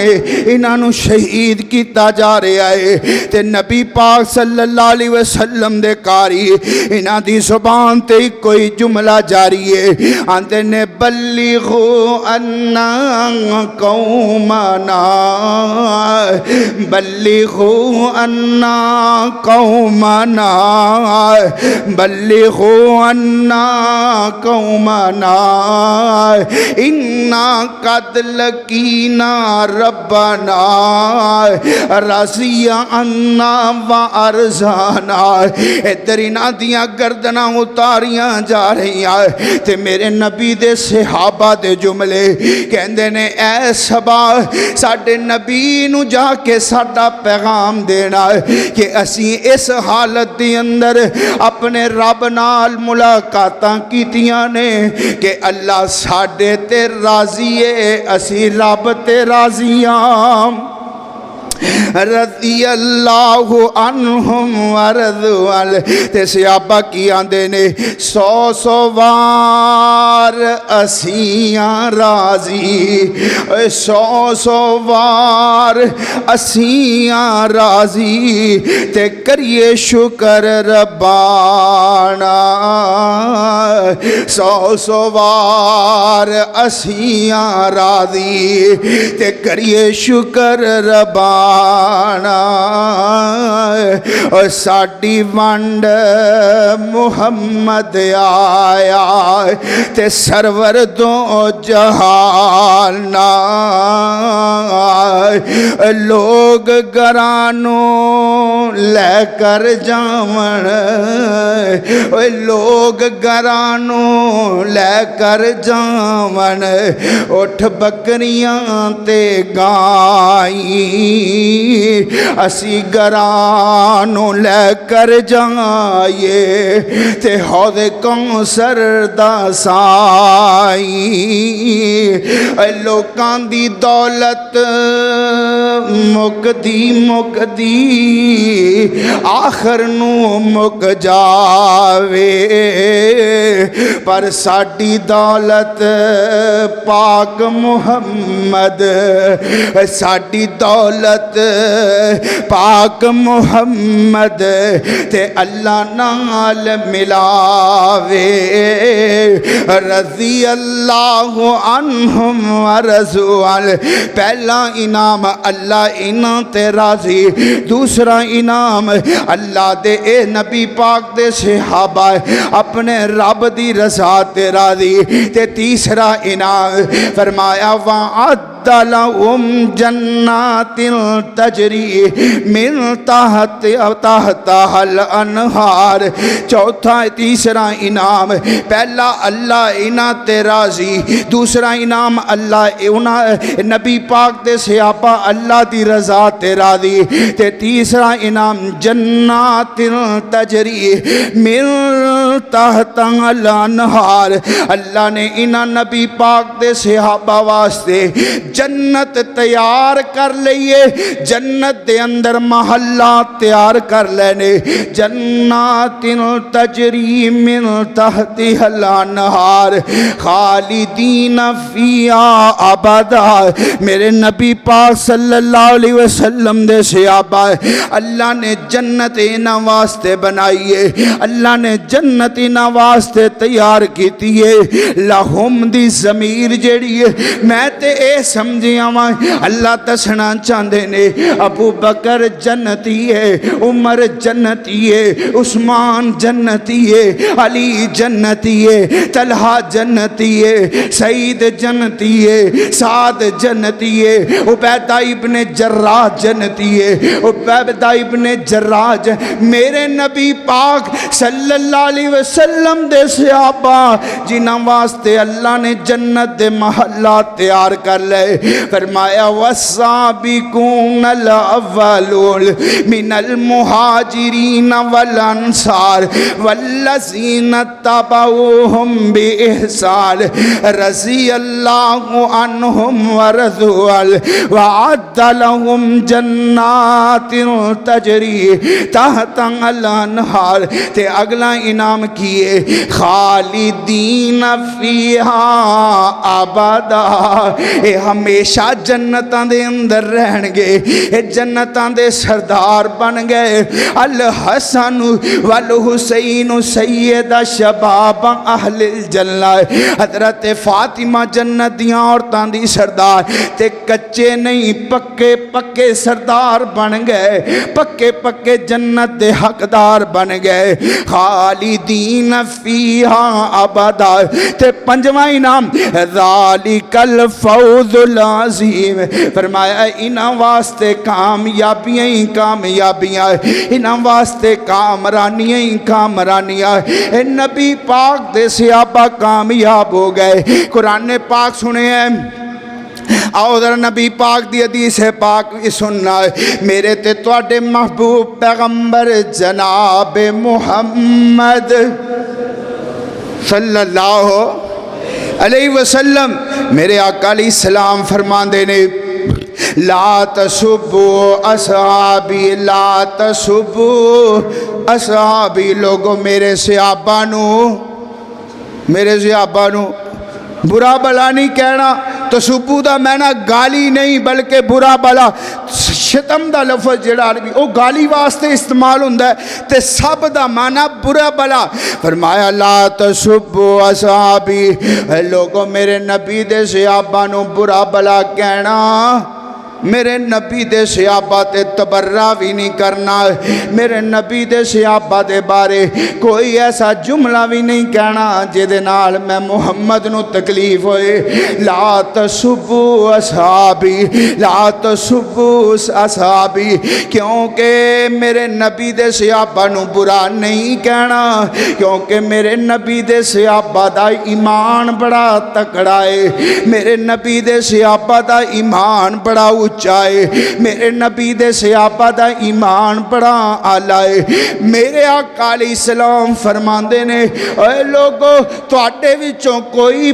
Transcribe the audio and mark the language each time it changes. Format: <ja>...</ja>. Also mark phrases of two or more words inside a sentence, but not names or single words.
<pa>انہاں نو شہید کیتا جا رہا ہے تے نبی پاک</pa> <ar>صلی اللہ علیہ وسلم</ar> <pa>دے کاری انہاں دی زبان تے کوئی جملہ جاری ہے آندے نے</pa> <ar>بلغو انا قومنا بلغو انا قومنا بلغو انا قومنا انا قد لقینا ربنا رضی عنا وارضانا</ar> <pa>ادھر انہاں دیاں گردناں اتاریاں جا رہی ہیں تے میرے نبی دے صحابہ دے جملے کہندے نے اے صبا ساڈے نبی نو جا کے ساڈا پیغام دینا کہ اسی اس حالت دی اندر اپنے رب نال ملاقاتاں کیتیاں نے کہ اللہ ساڈے تے راضی ہے اسی رب تے راضیاں</pa> <ar>رضی اللہ عنہم ورضوا عنہ</ar> <pa>تے صحابہ کی آندے نے 100 وار اسیاں راضی 100 وار اسیاں راضی تے کریے شکر ربانا 100 وار اسیاں راضی تے کریے شکر ربانا اور ساڈی ونڈ محمد آیا تے سرور دو جہان لوگ گرانوں لے کر جاون لوگ گرانوں لے کر جاون اٹھ بکریاں تے گائیں اسی گرانوں لے کر جائیے تے حوض کوثر دا سائیں لوکاں دی دولت مکدی آخر نو مک جاوے پر ساڈی دولت پاک محمد ساڈی دولت پاک محمد تے اللہ نال ملاوے</pa> <ar>رضی اللہ عنہم ورضوا عنہ</ar> <pa>پہلا انعام اللہ انہاں تے راضی دوسرا انعام اللہ دے اے نبی پاک دے صحابہ اپنے رب دی رضا تے راضی تے تیسرا انعام فرمایا</pa> <ar>وعد لهم جنات تجری من تحتها الانہار</ar> <pa>چوتھا تیسرا انعام پہلا اللہ انہاں تے راضی دوسرا انعام اللہ انہاں نبی پاک دے صحابہ اللہ دی رضا تے راضی تے تیسرا انعام</pa> <ar>جنات تجری من تحتها الانہار</ar> <pa>اللہ نے انہاں نبی پاک دے صحابہ واسطے جنت تیار کر لئیے جنت دے اندر محلات تیار کر لینے</pa> <ar>جنات تجری من تحتها الانہار خالدین فیہا ابدا</ar> <pa>میرے نبی پاک</pa> <ar>صلی اللہ علیہ وسلم</ar> <pa>دے صحابہ اللہ نے جنت انہاں واسطے بنائیے اللہ نے جنت انہاں واسطے تیار کیتی ہے لہم دی ضمیر جیڑی ہے میں تے اے سمجھیاں اللہ دسنا چاندے نے ابو بکر جنتی ہے عمر جنتی ہے عثمان جنتی ہے علی جنتی ہے طلحہ جنتی ہے سعید جنتی ہے سعد جنتی ہے عبیدہ ابن جراح جنتی ہے عبیدہ ابن جراح میرے نبی پاک</pa> <ar>صلی اللہ علیہ وسلم</ar> <pa>دے صحابہ جنہاں واسطے اللہ نے جنت دے محلات تیار کر لے فرمایا</pa> <ar>والسابقون الاولون من المہاجرین والانصار والذین تبعوهم بإحسان رضی اللہ عنہم ورضوا عنہ وعد لهم جنات تجری تحت الانہار</ar> <pa>تے اگلا انعام انعام کیے</pa> <ar>خالدین فیہا ابدا</ar> <pa>اے ہمیشہ جنتاں دے اندر رہن گے اے جنتاں دے سردار بن گئے</pa> <ar>الحسن والحسین سید شباب اہل</ar> <pa>الجنہ حضرت فاطمہ جنت دیاں عورتاں دی سردار تے کچے نہیں پکے پکے سردار بن گئے پکے پکے جنت دے حقدار بن گئے</pa> <ar>خالدین فیہا ابدا</ar> <pa>تے پنجواں انعام ذالک</pa> <ar>الفوز العظیم</ar> <pa>فرمایا انہاں واسطے کامیابیاں ہی کامیابیاں انہاں واسطے کامرانیاں ہی کامرانیاں اے نبی پاک دے صحابہ کامیاب ہو گئے قرآن پاک سنے ہیں آؤ ذرا نبی پاک دی حدیث پاک سننا میرے تے تواڈے محبوب پیغمبر جناب محمد</pa> <ar>صلی اللہ علیہ وسلم</ar> <pa>میرے آقا</pa> <ar>علیہ السلام</ar> <pa>فرماندے نے</pa> <ar>لا تسبوا اصحابی لا تسبوا اصحابی</ar> <pa>لوگوں میرے صحابہ نو برا بلا نہیں کہنا تسبو دا معنی گالی نہیں بلکہ برا بلا شتم دا لفظ جڑا عربی او گالی واسطے استعمال ہوندا ہے تے سب دا معنی برا بلا فرمایا</pa> <ar>لا تسبو اصحابی</ar> <pa>لوگوں میرے نبی دے صحابہ نو برا بلا کہنا میرے نبی دے صحابہ تے تبرہ بھی نہیں کرنا میرے نبی دے صحابہ دے بارے کوئی ایسا جملہ بھی نہیں کہنا جدے نال میں محمد نو تکلیف ہوئے</pa> <ar>لا تسبو اصحابی لا تسبو اصحابی</ar> <pa>کیونکہ میرے نبی دے صحابہ نو برا نہیں کہنا کیونکہ میرے نبی دے صحابہ دا ایمان بڑا تکڑا ہے میرے نبی دے صحابہ دا ایمان بڑا اچائے میرے نبی دے صحابہ دا ایمان بڑا آلائے میرے آقا</pa> <ar>علیہ السلام</ar> <pa>فرماندے نے اے لوگو تواڈے وچوں کوئی</pa>